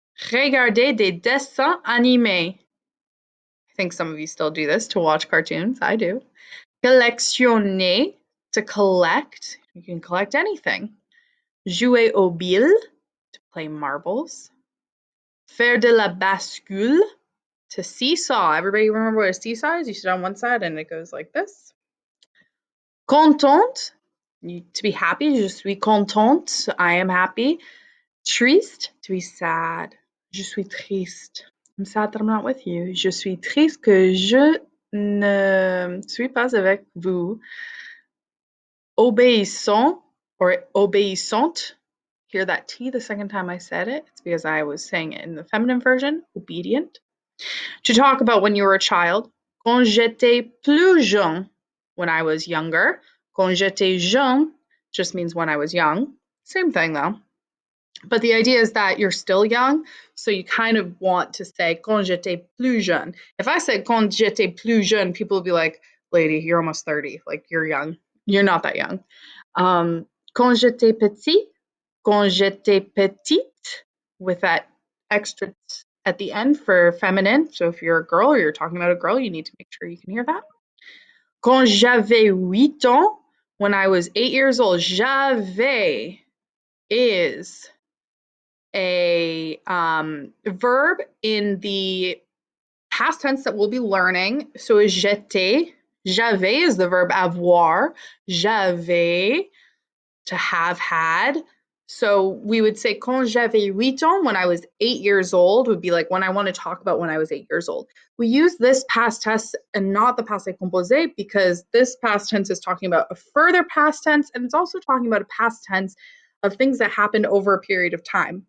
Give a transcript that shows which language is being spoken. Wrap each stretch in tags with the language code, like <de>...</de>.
<fr>Regarder des dessins animés.</fr> <en>I think some of you still do this, to watch cartoons. I do.</en> <fr>Collectionner,</fr> <en>to collect. You can collect anything.</en> <fr>Jouer aux billes,</fr> <en>to play marbles.</en> <fr>Faire de la bascule,</fr> <en>to seesaw. Everybody remember what a seesaw is? You sit on one side and it goes like this.</en> <fr>Contente,</fr> <en>to be happy.</en> <fr>Je suis contente.</fr> <en>I am happy.</en> <fr>Triste,</fr> <en>to be sad.</en> <fr>Je suis triste.</fr> <en>I'm sad that I'm not with you.</en> <fr>Je suis triste que je ne suis pas avec vous. Obéissant or obéissante.</fr> <en>Hear that T the second time I said it. It's because I was saying it in the feminine version, obedient. To talk about when you were a child.</en> <fr>Quand j'étais plus jeune,</fr> <en>when I was younger.</en> <fr>Quand j'étais jeune</fr> <en>just means when I was young. Same thing though. But the idea is that you're still young, so you kind of want to say</en> <fr>quand j'étais plus jeune.</fr> <en>If I said</en> <fr>quand j'étais plus jeune,</fr> <en>people will be like, lady, you're almost 30. Like, you're young. You're not that young.</en> <fr>Quand j'étais petit, quand j'étais petite,</fr> <en>with that extra t at the end for feminine. So if you're a girl or you're talking about a girl, you need to make sure you can hear that.</en> <fr>Quand j'avais 8 ans,</fr> <en>when I was 8 years old,</en> <fr>j'avais</fr> <en>is a verb in the past tense that we'll be learning. So</en> <fr>j'étais, j'avais</fr> <en>is the verb avoir,</en> <fr>j'avais,</fr> <en>to have had. So we would say</en> <fr>quand j'avais 8 ans,</fr> <en>when I was 8 years old, would be like when I want to talk about when I was 8 years old. We use this past tense and not the passé composé because this past tense is talking about a further past tense, and it's also talking about a past tense of things that happened over a period of time.</en>